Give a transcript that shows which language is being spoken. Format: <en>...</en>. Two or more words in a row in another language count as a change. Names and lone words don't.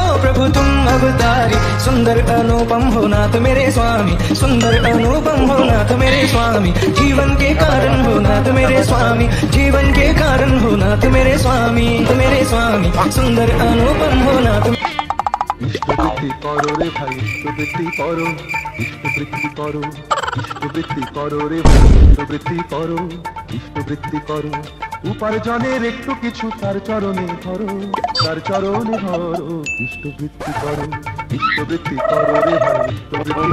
<hi>प्रभु तुम अवतारी, सुंदर अनुपम हो नाथ मेरे स्वामी, सुंदर अनुपम हो नाथ मेरे स्वामी, जीवन के कारण हो नाथ मेरे स्वामी, जीवन के कारण हो नाथ मेरे स्वामी, मेरे स्वामी, सुंदर अनुपम हो नाथ।</hi> <bn>ইষ্টবৃত্তি করো রে ভাই, ইষ্টবৃত্তি করো, ইষ্টবৃত্তি করো, ইষ্টবৃত্তি করো রে ভাই, ইষ্টবৃত্তি করো, ইষ্টবৃত্তি করো, উপার্জনের একটু কিছু তার চরণে ধরো, তার চরণে ধরো, ইষ্টবৃত্তি করো, ইষ্টবৃত্তি করো রে ভাই, ইষ্টবৃত্তি।</bn>